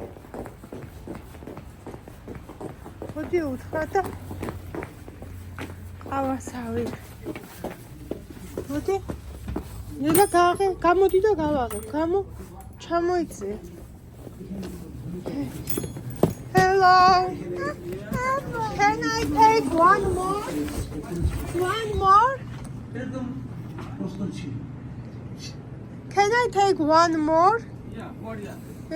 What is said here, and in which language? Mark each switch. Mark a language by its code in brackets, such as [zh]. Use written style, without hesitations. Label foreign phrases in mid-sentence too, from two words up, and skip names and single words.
[ka] მოდი უთხრა და ყავასავი. მოდი. ელა გამოდი და გავაღებ. ჩამოიწე. [en] Hello. Can I take one more? One more? Can I take one more? Yeah, what is that?